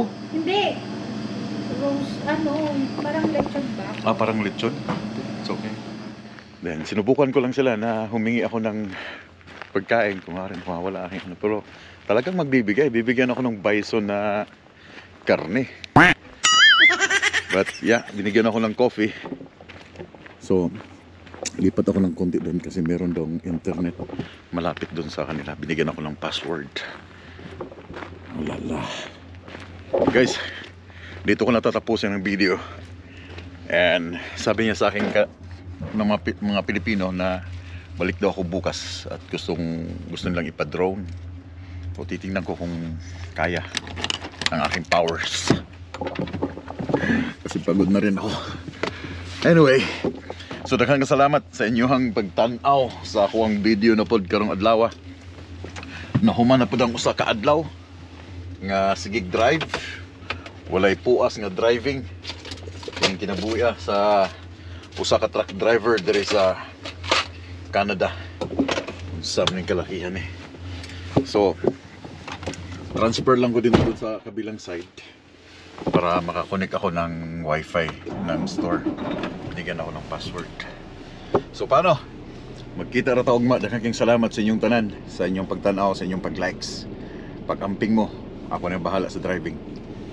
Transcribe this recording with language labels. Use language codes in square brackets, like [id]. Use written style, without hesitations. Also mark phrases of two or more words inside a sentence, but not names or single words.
[tl] Hindi. Rose, parang lechon ba? Ah, parang lechon? [en] It's okay. [tl] Then, sinubukan ko lang sila na humingi ako ng pagkain. Kung wala aking ano. Pero talagang magbibigay. Bibigyan ako ng bison na karne. [en] But yeah, [tl] binigyan ako ng coffee. So, lipat ako ng konti doon kasi meron daw internet malapit doon sa kanila. Binigyan ako ng password. Ulala. Guys, dito ko natatapusin ang video. And sabi niya sa akin ng mga Pilipino na balik daw ako bukas at gusto nilang ipa-drone. O titingnan ko kung kaya ng aking powers. Kasi pagod na rin ako. [ceb] Anyway, so daghang salamat sa inyong pagtan-aw sa akong video na pod karong adlaw. Nahuman na pod ang usa ka adlaw nga sigig drive. Walay puas nga driving. Yung kinabuya sa usa ka truck driver diri sa Canada. Unsa man ning kalakihan eh. [tl] So transfer lang ko din doon sa kabilang side para makakonect ako ng wifi ng store. Binigyan ako ng password. [ceb] So paano? Magkita ra ta ugma. Daghang salamat sa inyong tanan, sa inyong pagtanaw, sa inyong pag-likes. Pag-amping mo, ako na bahala sa driving.